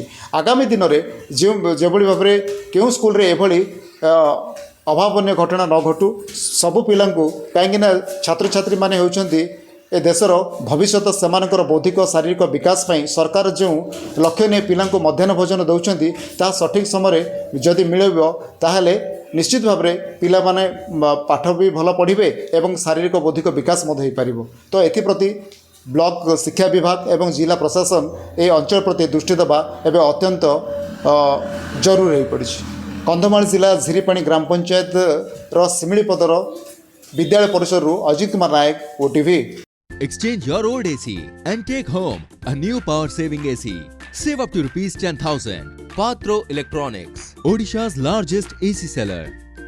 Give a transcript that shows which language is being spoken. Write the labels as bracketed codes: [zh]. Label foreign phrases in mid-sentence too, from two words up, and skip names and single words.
[or] ଆଗାମୀ ଦିନରେ ଯେଭଳି ଭାବରେ କେଉଁ ସ୍କୁଲରେ ଏଭଳି ଅଭାବନୀୟ ଘଟଣା ନ ଘଟୁ, ସବୁ ପିଲାଙ୍କୁ, କାହିଁକିନା ଛାତ୍ରଛାତ୍ରୀମାନେ ହେଉଛନ୍ତି ଏ ଦେଶର ଭବିଷ୍ୟତ, ସେମାନଙ୍କର ବୌଦ୍ଧିକ ଶାରୀରିକ ବିକାଶ ପାଇଁ ସରକାର ଯେଉଁ ଲକ୍ଷ୍ୟ ନେଇ ପିଲାଙ୍କୁ ମଧ୍ୟାହ୍ନ ଭୋଜନ ଦେଉଛନ୍ତି ତାହା ସଠିକ୍ ସମୟରେ ଯଦି ମିଳିବ ତାହେଲେ ନିଶ୍ଚିତ ଭାବରେ ପିଲାମାନେ ପାଠ ବି ଭଲ ପଢ଼ିବେ ଏବଂ ଶାରୀରିକ ବୌଦ୍ଧିକ ବିକାଶ ମଧ୍ୟ ହୋଇପାରିବ। ତ ଏଥିପ୍ରତି ବ୍ଲକ ଶିକ୍ଷା ବିଭାଗ ଏବଂ ଜିଲ୍ଲା ପ୍ରଶାସନ ଏହି ଅଞ୍ଚଳ ପ୍ରତି ଦୃଷ୍ଟି ଦେବା ଏବେ ଅତ୍ୟନ୍ତ ଜରୁରୀ ହୋଇପଡ଼ିଛି। କନ୍ଧମାଳ ଜିଲ୍ଲା ଝିରିପାଣି ଗ୍ରାମ ପଞ୍ଚାୟତର ଶିମିଳିପଦର ବିଦ୍ୟାଳୟ ପରିସରରୁ ଅଜିତ କୁମାର ନାୟକ, OTV। [en] Exchange your old AC and take home a new power-saving AC. Save up to ₹10,000. Patro Electronics, Odisha's largest AC seller.